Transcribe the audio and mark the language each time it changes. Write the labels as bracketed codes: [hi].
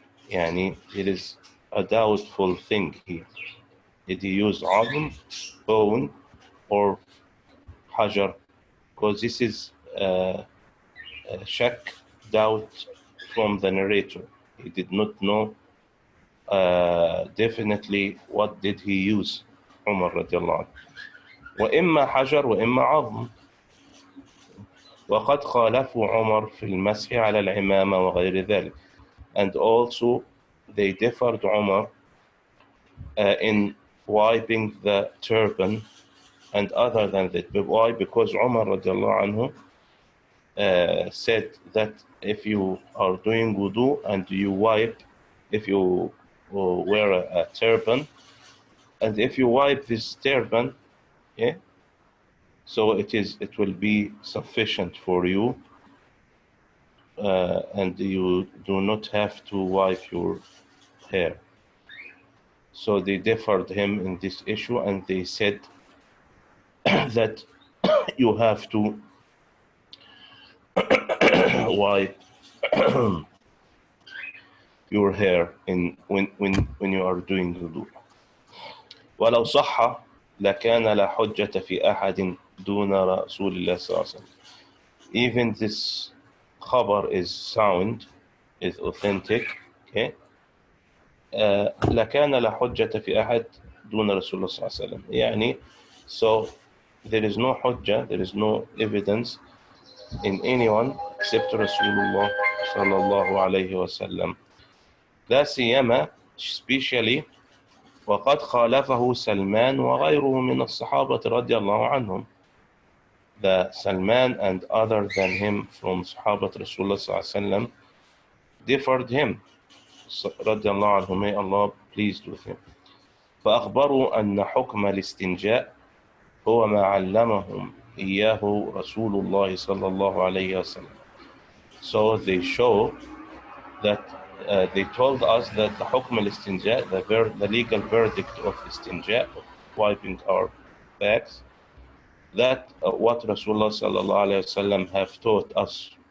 [en] يعني it is a doubtful thing here. Did he use عظم, bone, or حجر? Because this is shak, doubt from the narrator. He did not know definitely what did he use, Umar radiallahu anhu. [ar] وإما حجر وإما عظم. وقد خالفوا عمر في المسح على العمامة وغير ذلك. [en] And also they differed Umar in wiping the turban and other than that. Why? Because Umar radiallahu anhu said that if you are doing wudu and you wipe, if you wear a turban, and if you wipe this turban, yeah, so it will be sufficient for you, and you do not have to wipe your hair. So they differed him in this issue, and they said that you have to wipe your hair when you are doing wudu. [ar] ولو صح لكان لا حجة في أحد دون رسول الله صلى الله عليه وسلم. [en] Even this khabar is sound, is authentic. Okay. [ar] لكان لا حجة في أحد دون رسول الله صلى الله عليه وسلم. [en] يعني so there is no hujjah, there is no evidence in anyone except Rasulullah صلى الله عليه وسلم. [ar] لا سيما especially وقد خالفه سلمان وغيره من الصحابة رضي الله عنهم. [en] The Salman and other than him from صحابة Rasulullah [ar] صلى الله عليه وسلم [en] differed him [ar] رضي الله عنه, [en] may Allah pleased with him. [ar] فأخبروا أن حكم الاستنجاء هو ما علمهم إياه رسول الله صلى الله عليه وسلم. [en] So they show that they told us that the [ar] حكم الاستنجاء, [en] the legal verdict of istinja, of wiping our backs, that what Rasulullah [ar] صلى الله عليه وسلم [en] have taught us.